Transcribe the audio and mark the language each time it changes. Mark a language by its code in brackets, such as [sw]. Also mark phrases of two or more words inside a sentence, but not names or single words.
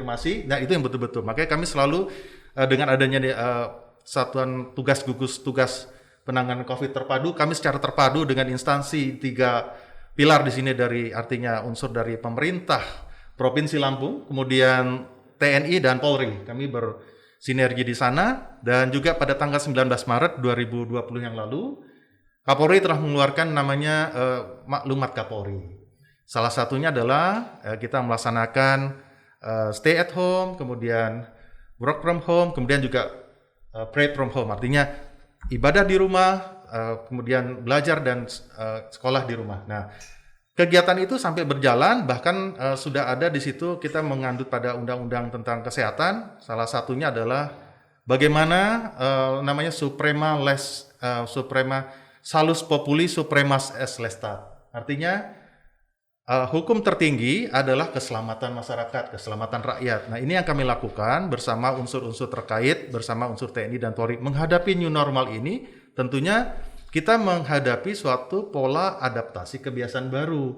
[id] Nah, itu yang betul-betul. Makanya kami selalu dengan adanya satuan gugus tugas penanganan COVID terpadu, kami secara terpadu dengan instansi 3 pilar di sini, dari artinya unsur dari pemerintah Provinsi Lampung, kemudian TNI dan Polri. Kami sinergi di sana. Dan juga pada tanggal 19 Maret 2020 yang lalu, Kapolri telah mengeluarkan namanya maklumat Kapolri. Salah satunya adalah kita melaksanakan [en] stay at home, [id] kemudian [en] work from home, [id] kemudian juga [en] pray from home. [id] Artinya ibadah di rumah, kemudian belajar dan sekolah di rumah. Nah, kegiatan itu sampai berjalan, bahkan sudah ada di situ kita mengandut pada undang-undang tentang kesehatan. Salah satunya adalah bagaimana namanya [la] suprema salus populi supremas es lestat. [id] Artinya hukum tertinggi adalah keselamatan masyarakat, keselamatan rakyat. Nah, ini yang kami lakukan bersama unsur-unsur terkait, bersama unsur TNI dan Polri. Menghadapi [en] new normal [id] ini, tentunya kita menghadapi suatu pola adaptasi kebiasaan baru.